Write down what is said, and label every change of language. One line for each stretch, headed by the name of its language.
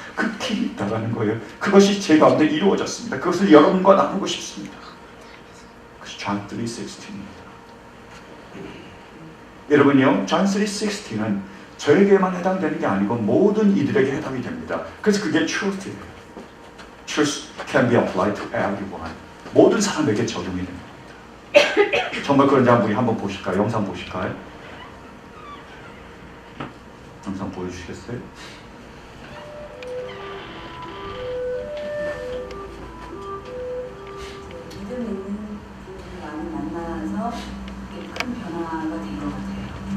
Korean: 그 길이 있다라는 거예요. 그것이 제 가운데 이루어졌습니다. 그것을 여러분과 나누고 싶습니다. 그것이 John 3:16입니다. 여러분요, John 3:16는 저에게만 해당되는 게 아니고 모든 이들에게 해당이 됩니다. 그래서 그게 truth예요.
English: Truth can be applied to everyone.
Korean: 모든 사람에게 적용이 됩니다. 정말 그런지 우리 한번 보실까요? 영상 보실까요? 영상 보여주시겠어요? 믿음 있는 분을 많이 만나서 큰 변화가 된 것 같아요.